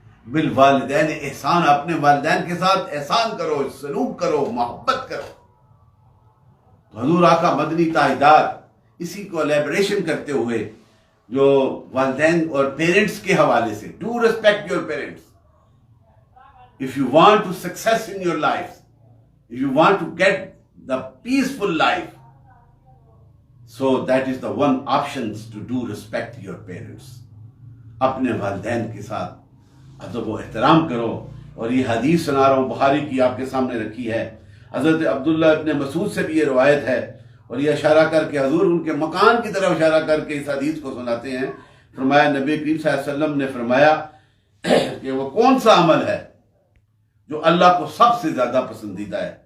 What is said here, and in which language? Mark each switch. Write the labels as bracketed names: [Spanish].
[Urdu] بالوالدین احسان, اپنے والدین کے ساتھ احسان کرو, سلوک کرو, محبت کرو. حضور آقا مدنی تاجدار اسی کو الیبریشن کرتے ہوئے جو والدین اور پیرنٹس کے حوالے سے, [English] Do respect your parents. If you want to success in your life, if you want to get the peaceful life, so that is the one options to do respect your parents. [Urdu] اپنے والدین کے ساتھ ادب و احترام کرو. اور یہ حدیث سنا رہا ہوں, بخاری کی آپ کے سامنے رکھی ہے. حضرت عبداللہ ابن مسعود سے بھی یہ روایت ہے, اور یہ اشارہ کر کے حضور ان کے مکان کی طرف اشارہ کر کے اس حدیث کو سناتے ہیں. فرمایا نبی کریم صلی اللہ علیہ وسلم نے فرمایا کہ وہ کون سا عمل ہے جو اللہ کو سب سے زیادہ پسندیدہ ہے.